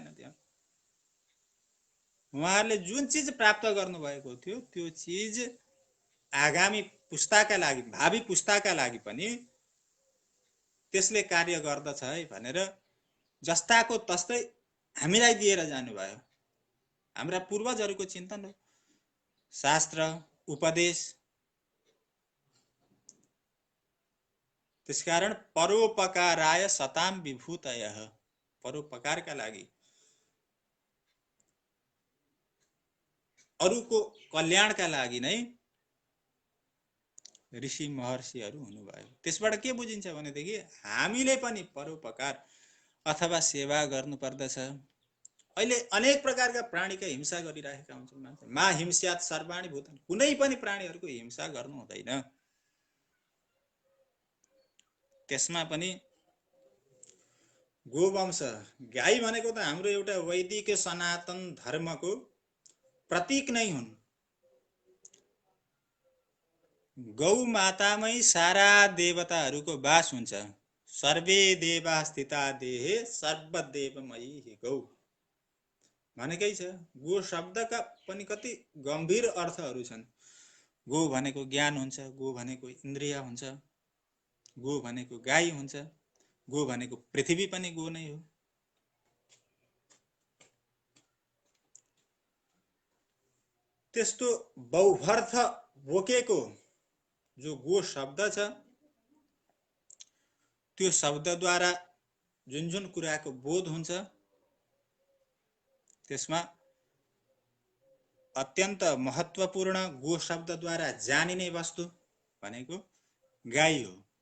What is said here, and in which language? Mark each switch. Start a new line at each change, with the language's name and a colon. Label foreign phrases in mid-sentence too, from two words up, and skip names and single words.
Nepali: त्यहाँ उहाँहरूले जुन चीज प्राप्त गर्नुभएको थियो, त्यो चीज आगामी पुस्ताका लागि, भावी पुस्ताका लागि पनि त्यसले कार्य गर्दछ है भनेर जस्ताको तस्तै हामीलाई दिएर जानुभयो। हाम्रा पूर्वजहरूको चिन्तन हो। शास्त्र, उपदेश। त्यसकारण
Sanskrit: परोपकाराय सताम विभूतयः,
Nepali: परोपकारका लागि, अरूको कल्याणका लागि नै ऋषि महर्षिहरू हुनुभयो। त्यसबाट के बुझिन्छ भनेदेखि हामीले पनि परोपकार अथवा सेवा गर्नुपर्दछ। अहिले अनेक प्रकारका प्राणीका हिंसा गरिरहेका हुन्छन् मान्छे।
Sanskrit: मा हिंस्यात् सर्वाणि भूतानि,
Nepali: कुनै पनि प्राणीहरूको हिंसा गर्नु हुँदैन। त्यसमा पनि गोवंश, गाई भनेको त हाम्रो एउटा वैदिक सनातन धर्मको प्रतीक नै हुन्। गौ मातामै सारा देवताहरूको वास हुन्छ।
Sanskrit: सर्वे देवा स्थिता देहे सर्वदेवमयी गौ
Nepali: भनेकै छ। गो शब्दका पनि कति गम्भीर अर्थहरू छन्। गो भनेको ज्ञान हुन्छ, गो भनेको इन्द्रिय हुन्छ, गो भनेको गाई हुन्छ, गो भनेको पृथ्वी पनि गो नै हो। त्यस्तो बहुभर्थ बोकेको जो गो शब्द छ, त्यो शब्दद्वारा जुन जुन कुराको बोध हुन्छ, त्यसमा अत्यन्त महत्त्वपूर्ण गो शब्दद्वारा जानिने वस्तु भनेको गाई हो।